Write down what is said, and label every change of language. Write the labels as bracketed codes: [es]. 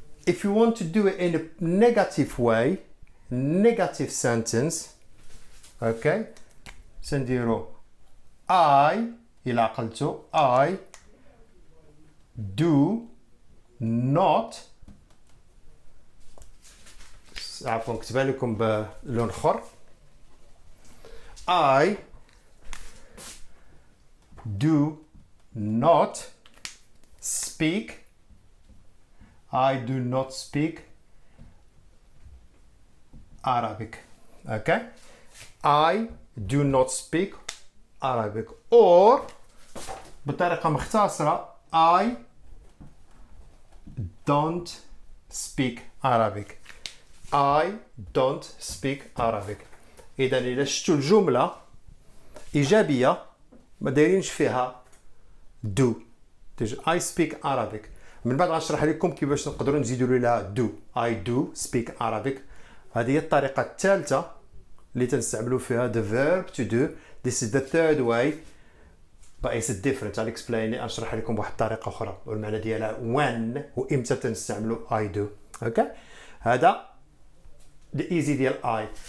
[en] If you want to do it in a negative way, negative sentence, okay, [ar] سنديرو [en] I [ar] إلا عقلتو [en] I do not. [ar] عفوا نكتبها لكم بلون اخر. [en] I do not speak. I do not speak Arabic. Okay? I do not speak Arabic. Or [ar] بطريقة مختصرة [en] I don't speak Arabic. I don't speak Arabic. [ar] إذا إلا شفتوا الجملة إيجابية ما دايرينش فيها do. تيجي [en] I speak Arabic. [ar] من بعد غنشرح لكم كيفاش نقدروا نزيدوا لها do. [en] I do speak Arabic. [ar] هذه هي الطريقة الثالثة اللي تنستعملوا فيها [en] the verb to do. This is the third way. But it's different. I'll explain it. [ar] أشرح لكم بواحد الطريقة أخرى والمعنى ديالها [en] when [ar] وإمتى تنستعملوا [en] I do. Okay? [ar] هذا [en] the easy [ar] ديال [en] I.